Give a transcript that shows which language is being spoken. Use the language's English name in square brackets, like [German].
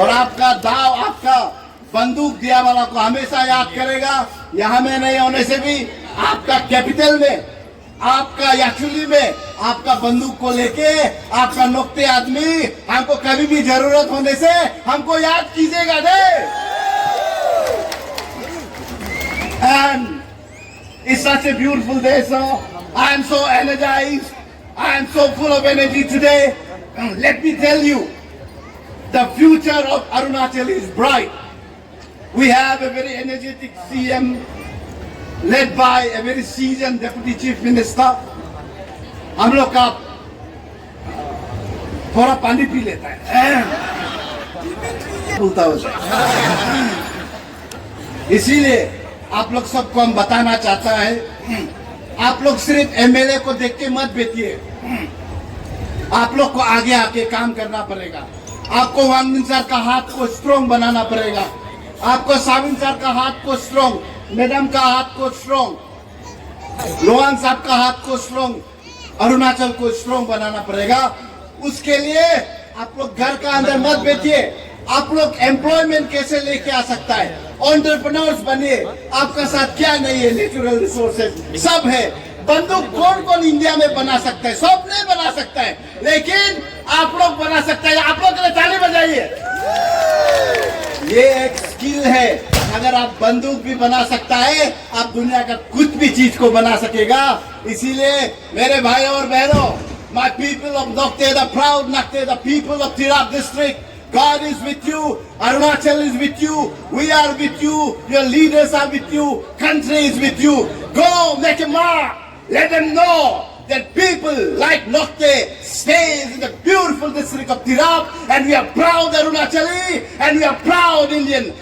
[Hindi] और आपका दाव, आपका बंदूक दिया वाला को हमेशा याद करेगा। यहाँ में नहीं होने से भी आपका कैपिटल में, आपका याचुली में आपका बंदूक को लेके आपका नोकते आदमी हमको कभी भी जरूरत होने से हमको याद कीजिएगा दे। [English] And it's such a beautiful day, sir. I am so energized. I am so full of energy today. Let me tell you, the future of Arunachal is bright. We have a very energetic CM led by a very seasoned Deputy Chief Minister. [Hindi] हम लोग का थोड़ा पानी P लेता है, बोलता है। इसीलिए आप लोग सबको हम बताना चाहता है, आप लोग सिर्फ एमएलए को देख के मत बैठिए। आप लोग को आगे आके काम करना पड़ेगा। आपको वांगमिन सर का हाथ को स्ट्रॉन्ग बनाना पड़ेगा। आपको साविन सर का हाथ को स्ट्रॉन्ग, मैडम का हाथ को स्ट्रॉन्ग, लोहान साहब का हाथ को स्ट्रॉन्ग, अरुणाचल को स्ट्रॉन्ग बनाना पड़ेगा। उसके लिए आप लोग घर का अंदर मत बैठिए। आप लोग एम्प्लॉयमेंट कैसे लेके आ सकता है, एंटरप्रेन्योर्स बनिए। आपका साथ क्या नहीं है, नेचुरल रिसोर्सेज सब है। बंदूक कौन कौन इंडिया में बना सकता है? सब नहीं बना सकता है, लेकिन आप लोग बना सकते हैं। आप लोग के लिए ताली बजाइए। ये एक स्किल है। अगर आप बंदूक भी बना सकता है, आप दुनिया का कुछ भी चीज को बना सकेगा। इसीलिए मेरे भाई और बहनों, [English] my people of Nokte, the proud Nokte, the people of Tirap district, God is with you, Arunachal is with you, we are with you, your leaders are with you, country is with you. Go make a mark. Let them know that people like Nokte stays in the beautiful district of Tirap, and we are proud Arunachali, and we are proud Indian.